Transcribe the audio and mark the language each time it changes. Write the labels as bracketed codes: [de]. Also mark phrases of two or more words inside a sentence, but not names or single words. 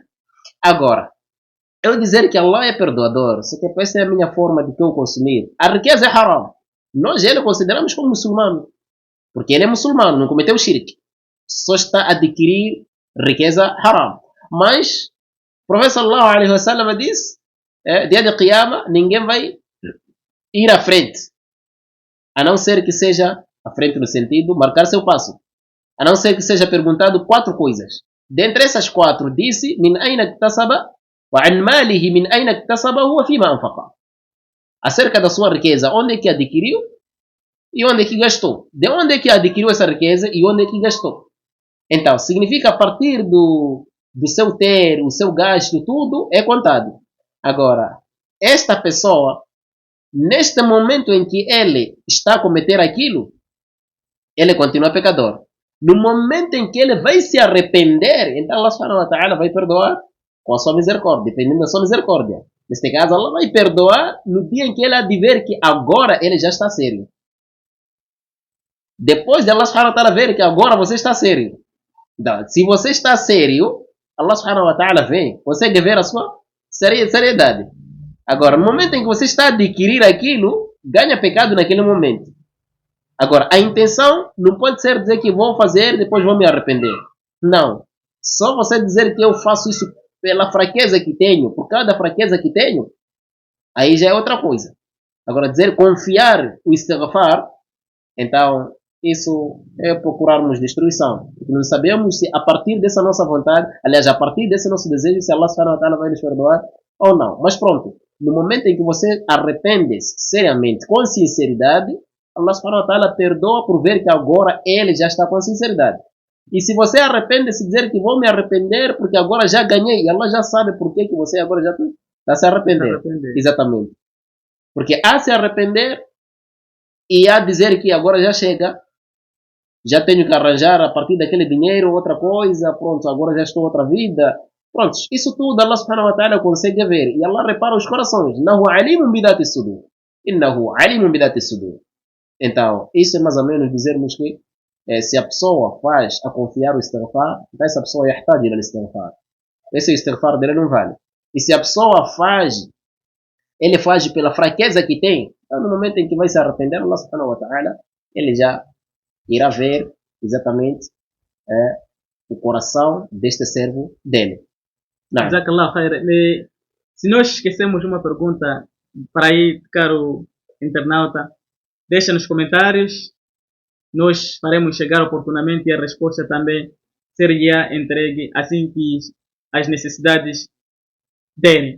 [pt] Agora, eu dizer que Allah é perdoador, só que essa é a minha forma de que eu consumir. A riqueza é haram. Nós ele consideramos como muçulmano. Porque ele é muçulmano, não cometeu shirk. Só está a adquirir riqueza haram. Mas, o profeta [ar] صلى الله عليه وسلم [pt] disse, dia de Qiyamah, ninguém vai ir à frente. A não ser que seja à frente no sentido marcar seu passo. A não ser que seja perguntado 4 coisas. Dentre essas 4, disse, [ar] من أين اكتسب وعن ماله من أين اكتسب هو فيما أنفق. [pt] Acerca da sua riqueza, onde é que adquiriu e onde é que gastou. De onde é que adquiriu essa riqueza e onde é que gastou. Então, significa a partir do seu ter, o seu gasto, tudo é contado. Agora, esta pessoa, neste momento em que ele está a cometer aquilo, ele continua pecador. No momento em que ele vai se arrepender, então [ar] الله سبحانه وتعالى [pt] vai perdoar com a sua misericórdia, dependendo da sua misericórdia. Neste caso, Allah vai perdoar no dia em que ele adver que agora ele já está sério. Depois de [ar] الله سبحانه وتعالى [pt] ver que agora você está sério. Então, se você está sério, [ar] الله سبحانه وتعالى [pt] vem, consegue ver a sua seriedade. Agora, no momento em que você está a adquirir aquilo, ganha pecado naquele momento. Agora, a intenção não pode ser dizer que vou fazer e depois vou me arrepender. Não. Só você dizer que eu faço isso pela fraqueza que tenho, por causa da fraqueza que tenho, aí já é outra coisa. Agora, dizer confiar o istighfar, então, isso é procurarmos destruição. Porque não sabemos se a partir dessa nossa vontade, aliás, a partir desse nosso desejo, se [ar] الله سبحانه وتعالى [pt] vai nos perdoar ou não. Mas pronto, no momento em que você arrepende-se seriamente, com sinceridade, [ar] الله سبحانه وتعالى [pt] perdoa por ver que agora ele já está com sinceridade. E se você arrepende-se dizer que vou me arrepender porque agora já ganhei, e Allah já sabe por que você agora já está se arrepender. Exatamente. Porque há se arrepender e há dizer que agora já chega, já tenho que arranjar a partir daquele dinheiro outra coisa, pronto, agora já estou outra vida. Pronto, isso tudo [ar] الله سبحانه وتعالى [pt] consegue ver. E Allah repara os corações. [ar] إنه عليم بذات الصدور. إنه عليم بذات الصدور. [pt] Então, isso é mais ou menos dizermos que se a pessoa faz a confiar o istighfar, então essa pessoa [ar] يحتاج إلى استغفار. [pt] Esse istighfar dele não vale. E se a pessoa faz, ele faz pela fraqueza que tem, Então, no momento em que vai se arrepender, [ar] الله سبحانه وتعالى, [pt] ele já irá ver exatamente o coração deste servo dele. Não. [ar] جزاك الله خير. [pt] Se nós esquecemos uma pergunta para aí, caro internauta, deixa nos comentários. Nós faremos chegar oportunamente e a resposta também seria entregue assim que as necessidades derem.